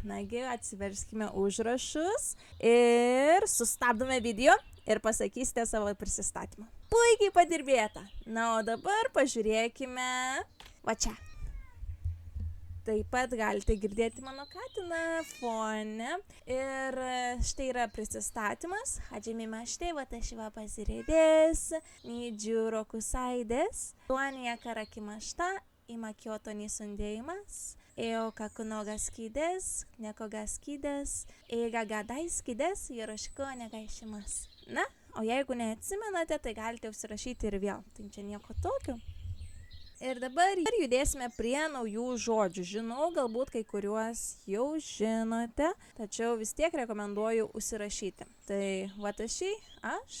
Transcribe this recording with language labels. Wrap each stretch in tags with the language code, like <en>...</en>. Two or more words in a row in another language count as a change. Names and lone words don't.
<lt>Nagi, atsiverskime užrašus ir sustabdome video ir pasakysite savo prisistatymą. Puikiai padirbėta. Na, o dabar pažiūrėkime va čia. Taip pat galite girdėti mano katiną fone. Ir štai yra prisistatymas.</lt> <ja>はじめまして, 私はBazilėです。二十六です. Tuanijaから来ました。今Kyotoに住んでいます. 絵を描くのが好きです. 猫が好きです。映画が大好きです. よろしくお願いします.</ja> <lt>Na, o jeigu neatsimenate, tai galite užsirašyti ir vėl. Tai čia nieko tokio. Ir dabar judėsime prie naujų žodžių. Žinau, galbūt kai kuriuos jau žinote, tačiau vis tiek rekomenduoju užsirašyti. Tai watashi, aš.</lt>